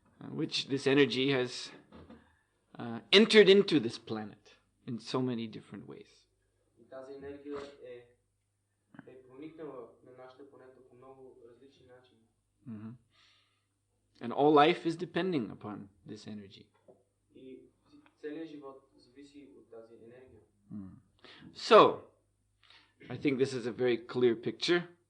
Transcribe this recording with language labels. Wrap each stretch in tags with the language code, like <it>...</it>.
<en>Which this energy has entered into this planet in so many different ways.</en> <bg>И тази енергия е проникнала на нашата планета по много различни начини.</bg> <en>And all life is depending upon this energy.</en> <bg>И целият живот зависи от тази енергия.</bg> <en>So, I think this is a very clear picture.</en>